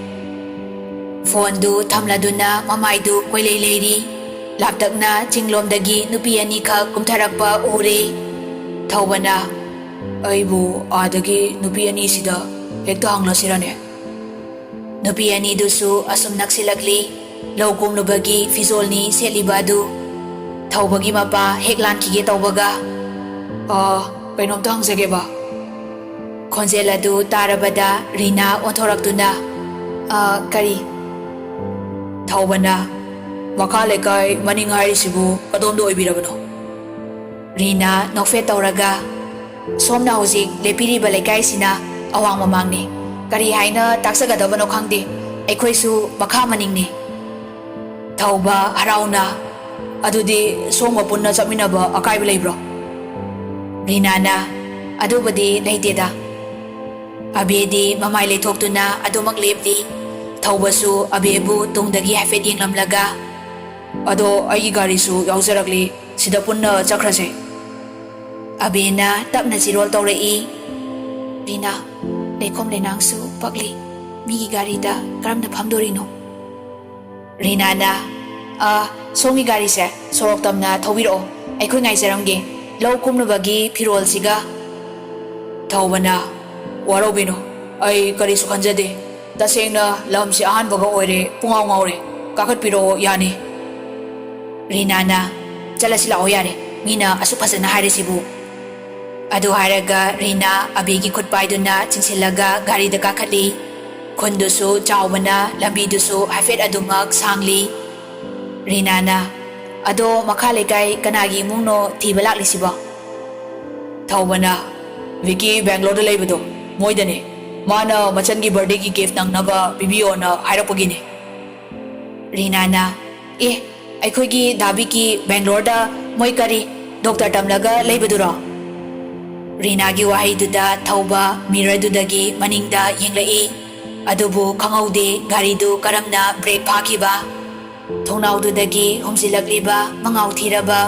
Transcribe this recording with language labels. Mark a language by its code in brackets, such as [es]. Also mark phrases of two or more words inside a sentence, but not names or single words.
[mni] Phone du thamladuna mamaidu koilei leiri. Laptakna chinglomdagi nupi ani kha kumtharakpa ure. Thaubana, aibu adagi nupi ani sida hekta hanglasirane. Nupi ani dusu asum naksilakli. Lawkum nubagi fizolni selibadu. Thaubagi mapa heklan kige taubaga. Kainomta hangzage ba? Khonjeladu tarabada Rina onthoraktuna. Kari? Thaubana, Makha lekai maning hairisibu kadomda oibirabano? Rina nokfet tawraga somna hojik lepiriba leikaisina awang mamangni kari haina taksagadabano khangde aikoisu makha maningni Thauba harauna adudi somga punna chapminaba akaiba leibro? Rina na adubadi leiteda abedi mamai leithoktuna adumak lepli thaubasu abebu tungdagi hafet yenglamlaga Ado aigi garisu yauzaragli sida punna chakrase. abena tapna zirol tawrei Rina leikhom lenangsu pakli migi garida karamna phamdorino Rina na somi gari se sorok tamna thawiro aikhoi ngaijaramge lau kumnubagi phirol siga Thaubana warobino ai karisu khanjade tasengna lamsi ahanbaga oire pungaw ngawre kakatpiro yani. Rina na chalasi lao yare mina asu phajana hairesibu adu haraga Rina abegi khutpaiduna chingsilaga gari da kakhatli khundusu chawbana lambidusu hafet adumak sangli Rina na ado makha lekai kanagi mungno thiba laklisiba Thaubana Vicky Bangalore da leibado moidane mana machangi birthday gi gift nangnaba bibiyo na hairapagine. Rina na aikoigi dabi ki Bangalore da moi kari doctor tamlaga leibaduro Rina gi wahai duda thauba mirror dudagi maningda yenglai adubu khangaude gari du karamna break phakiba thonau dudagi homsilakliba mangau thiraba